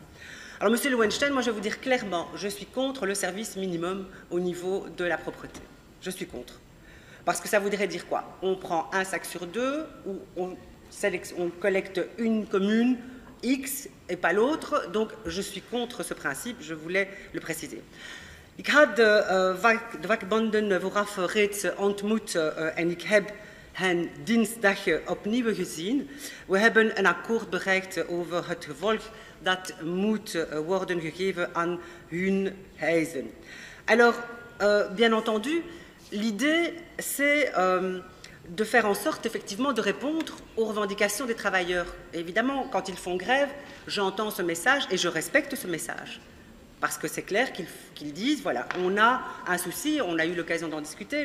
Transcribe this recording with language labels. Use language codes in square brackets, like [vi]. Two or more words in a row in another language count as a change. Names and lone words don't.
[fr] Alors, Monsieur Lowenstein, moi je vais vous dire clairement, je suis contre le service minimum au niveau de la propreté. Je suis contre. Parce que ça voudrait dire quoi? On prend un sac sur 2, ou on collecte une commune X et pas l'autre, donc je suis contre ce principe, je voulais le préciser. [nl] Ik had de vakbonden vooraf reeds ontmoet en ik heb hen dinsdag opnieuw gezien. We hebben een akkoord bereikt over het gevolg dat moet worden gegeven aan hun eisen. [fr] Alors, bien entendu, l'idée c'est de faire en sorte effectivement de répondre aux revendications des travailleurs. Et évidemment, quand ils font grève, j'entends ce message et je respecte ce message. Parce que c'est clair qu'ils disent, voilà, on a un souci, on a eu l'occasion d'en discuter.